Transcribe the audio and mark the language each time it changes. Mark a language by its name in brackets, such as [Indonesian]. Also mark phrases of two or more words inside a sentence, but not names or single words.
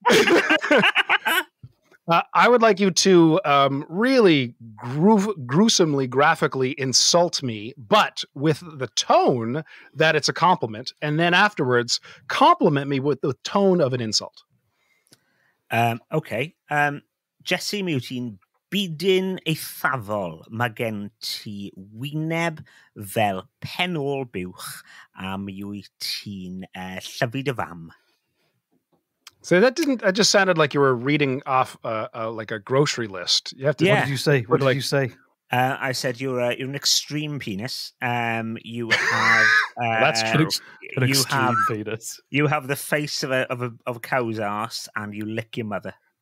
[English] I would like you to really gruesomely, graphically insult me, but with the tone that it's a compliment, and then afterwards compliment me with the tone of an insult. Okay. Jesse Mutin. [Welsh] Bydyn eithafol, mae gen ti wyneb fel penol buwch a mi wyt ti'n llyfu dy fam. [English] So that just sounded like you were reading off like a grocery list. You have to. What did you say? What did you say? I said you're an extreme penis. You have that's true. An extreme penis. You have the face of a cow's ass, and you lick your mother.